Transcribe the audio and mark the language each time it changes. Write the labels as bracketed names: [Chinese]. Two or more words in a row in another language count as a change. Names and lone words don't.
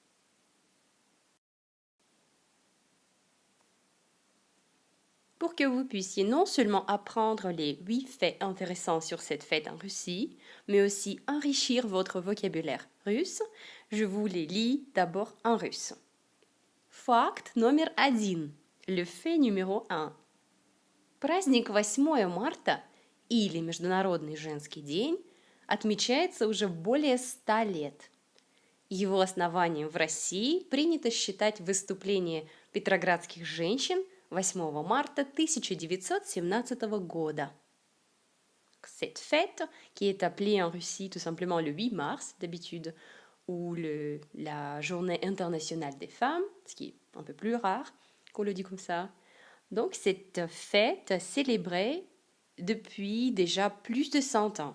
[French] Pour que vous puissiez non seulement apprendre les 8 faits intéressants sur cette fête en Russie, mais aussi enrichir votre vocabulaire russe, je vous les lis d'abord en russe. [Russian] Факт номер 1. [French] Le fait numéro 1. [Russian] Праздник 8 марта или Международный женский день отмечается уже более 100 лет. Его основанием в России принято считать выступление петроградских женщин 8 марта 1917 года. [French] Cette fête, qui est appelée en Russie tout simplement le 8 mars d'habitude, ou la Journée internationale des femmes, ce qui est un peu plus rare qu'on le dit comme ça. Donc cette fête célébrée depuis déjà plus de 100 ans.